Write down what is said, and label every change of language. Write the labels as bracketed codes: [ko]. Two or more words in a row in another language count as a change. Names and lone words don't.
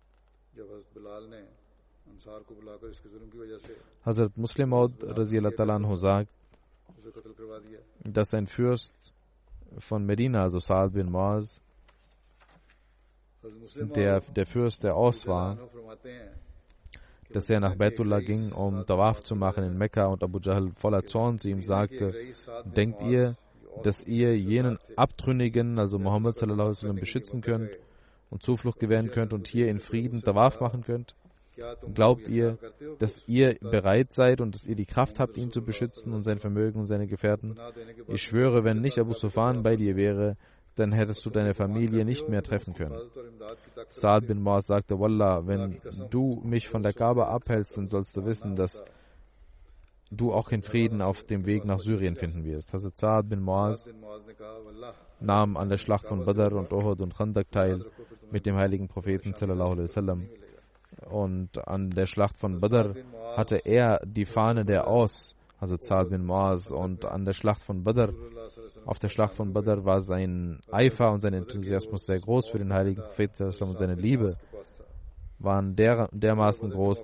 [de] Hazrat Muslim Maud [ar] رضي الله عنه [de] sagt, dass ein Fürst von Medina, also Sa'ad bin Muaz, der Fürst der Aus war, dass er nach Baitullah ging, um Tawaf zu machen in Mekka, und Abu Jahl voller Zorn zu ihm sagte: Denkt ihr, dass ihr jenen Abtrünnigen, also Muhammad [ar] صلى الله عليه وسلم, [de] beschützen könnt und Zuflucht gewähren könnt und hier in Frieden Tawaf machen könnt? Glaubt ihr, dass ihr bereit seid und dass ihr die Kraft habt, ihn zu beschützen und sein Vermögen und seine Gefährten? Ich schwöre, wenn nicht Abu Sufyan bei dir wäre, dann hättest du deine Familie nicht mehr treffen können. Sa'ad bin Muaz sagte: Wallah, wenn du mich von der Kaaba abhältst, dann sollst du wissen, dass du auch in Frieden auf dem Weg nach Syrien finden wirst. Hazrat Sa'ad bin Muaz nahm an der Schlacht von Badr und Uhud und Khandak teil mit dem heiligen Propheten [ar] صلى الله عليه وسلم. [de] Und an der Schlacht von Badr hatte er die Fahne der Aus, also Sa'ad bin Muaz, und an der Schlacht von Badr, auf der Schlacht von Badr war sein Eifer und sein Enthusiasmus sehr groß für den heiligen Propheten und seine Liebe waren dermaßen groß.